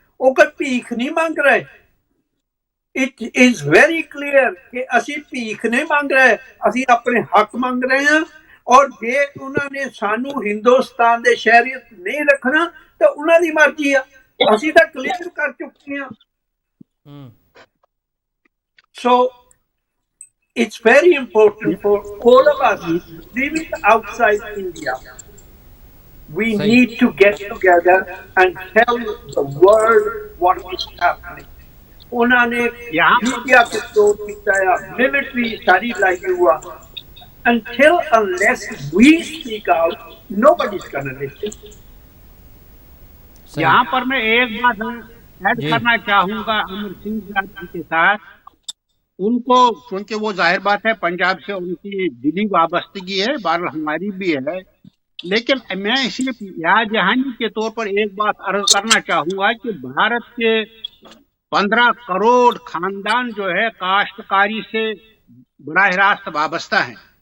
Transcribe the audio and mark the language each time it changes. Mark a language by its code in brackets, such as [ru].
[pa] ਉਹ ਕੋਈ ਭੀਖ ਨਹੀਂ ਮੰਗ ਰਹੇ। [en] it is very clear [pa] ਕਿ ਅਸੀਂ ਭੀਖ ਨਹੀਂ ਮੰਗ ਰਹੇ, ਅਸੀਂ ਆਪਣੇ ਹੱਕ ਮੰਗ ਰਹੇ ਹਾਂ। ਔਰ ਜੇ ਉਹਨਾਂ ਨੇ ਸਾਨੂੰ ਹਿੰਦੁਸਤਾਨ ਦੇ ਸ਼ਹਿਰੀਅਤ ਨਹੀਂ ਰੱਖਣਾ ਤਾਂ ਉਹਨਾਂ ਦੀ ਮਰਜ਼ੀ ਆ, ਅਸੀਂ ਤਾਂ ਕਲੀਅਰ ਕਰ ਚੁੱਕੇ ਹਾਂ। [en] So it's very important for all of us living outside India. We need to get together and tell the world what is happening. [hi] उन्होंने मीडिया को तोड़ किया, मिलिट्री सारी लाई हुआ। [en] Until unless we speak out, nobody is going to listen. [hi] यहाँ पर मैं एक बात ऐड करना चाहूंगा अमर सिंह जी के साथ। उनको क्योंकि वो जाहिर बात है पंजाब से उनकी दिली वाबस्तगी है, बहरहाल हमारी भी है, लेकिन मैं सिर्फ याद दहानी के तौर पर एक बात अर्ज करना चाहूंगा कि भारत के 15 करोड़ खानदान जो है काश्तकारी से बराह रास्त वाबस्ता है।